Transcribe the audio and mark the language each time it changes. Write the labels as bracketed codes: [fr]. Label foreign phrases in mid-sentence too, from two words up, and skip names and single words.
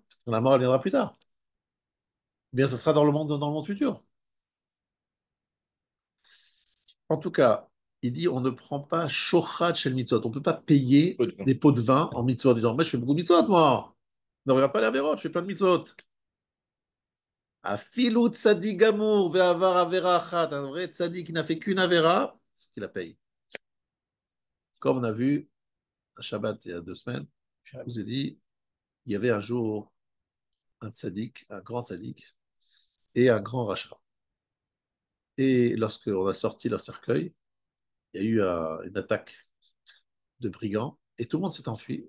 [fr] La mort, elle viendra plus tard. Bien, ça sera dans le monde futur. En tout cas, il dit on ne prend pas shochat chez le mitzvot. On ne peut pas payer des pots de vin en mitzvot. Disant, moi, je fais beaucoup de mitzvot, moi. Ne regarde pas les avérotes, je fais plein de mitzvot. [he] אפילו צדיק גמור ועבר עבירה אחת. [fr] Un vrai tzadik qui n'a fait qu'une avera, il la paye. Comme on a vu à Shabbat il y a 2 semaines, je vous ai dit, il y avait un jour un tzadik, un grand tzadik, et un grand rachat. Et lorsqu'on a sorti leur cercueil, il y a eu une attaque de brigands, et tout le monde s'est enfui.